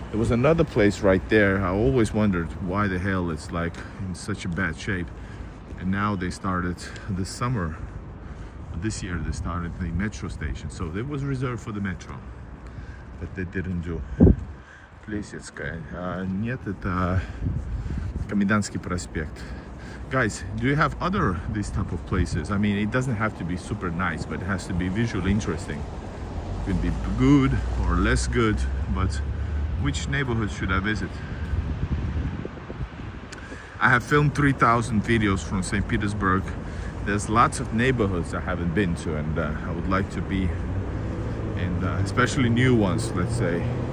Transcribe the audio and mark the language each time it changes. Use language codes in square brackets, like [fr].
[en] There was another place right there. I always wondered why the hell it's like in such a bad shape. And now they started this summer, this year they started the metro station. So it was reserved for the metro, but they didn't do. [ru] Плесецкая. Нет, это Комендантский проспект. [en] Guys, do you have other these type of places? I mean, it doesn't have to be super nice, but it has to be visually interesting. It could be good or less good, but which neighborhood should I visit? I have filmed 3,000 videos from St. Petersburg. There's lots of neighborhoods I haven't been to, and I would like to be, and especially new ones, let's say.